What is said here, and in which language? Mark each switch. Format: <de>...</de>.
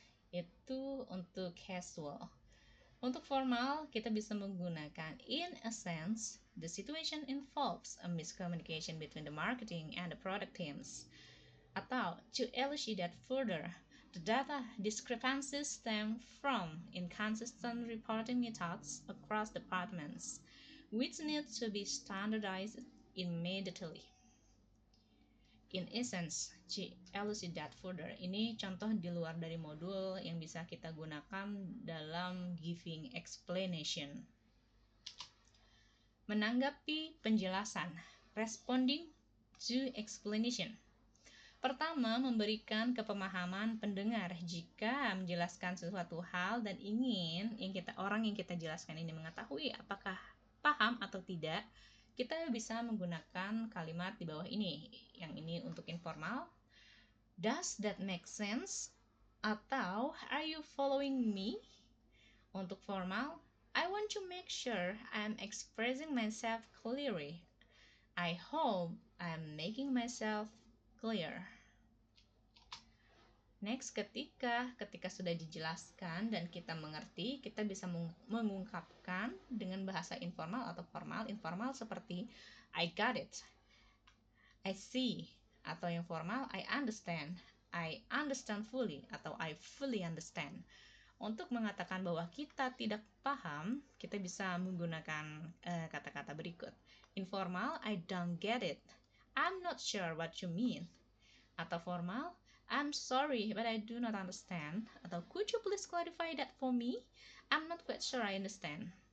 <id>Itu untuk casual. Untuk formal, kita bisa menggunakan</id> <en>in a sense, the situation involves a miscommunication between the marketing and the product teams. Atau to elucidate further, the data discrepancies stem from inconsistent reporting methods across departments, which need to be standardized immediately. In essence, to elucidate further,</en> <id>ini contoh di luar dari modul yang bisa kita gunakan dalam giving explanation. Menanggapi penjelasan, responding to explanation. Pertama, memberikan kepemahaman pendengar jika menjelaskan sesuatu hal dan ingin orang yang kita jelaskan ini mengetahui apakah paham atau tidak. Kita bisa menggunakan kalimat di bawah ini. Yang ini untuk informal.</id> <en>Does that make sense? Atau are you following me?</en> <id>Untuk formal,</id> <en>I want to make sure I'm expressing myself clearly. I hope I'm making myself clear.</en> <id>Next, ketika sudah dijelaskan dan kita mengerti, kita bisa mengungkapkan dengan bahasa informal atau formal.</id> <en>Informal seperti I got it, I see, atau yang formal I understand fully, atau I fully understand.</en> <id>Untuk mengatakan bahwa kita tidak paham, kita bisa menggunakan kata-kata berikut.</id> <en>Informal, I don't get it, I'm not sure what you mean. Atau formal, I'm sorry, but I do not understand. Atau could you please clarify that for me? I'm not quite sure I understand.</en>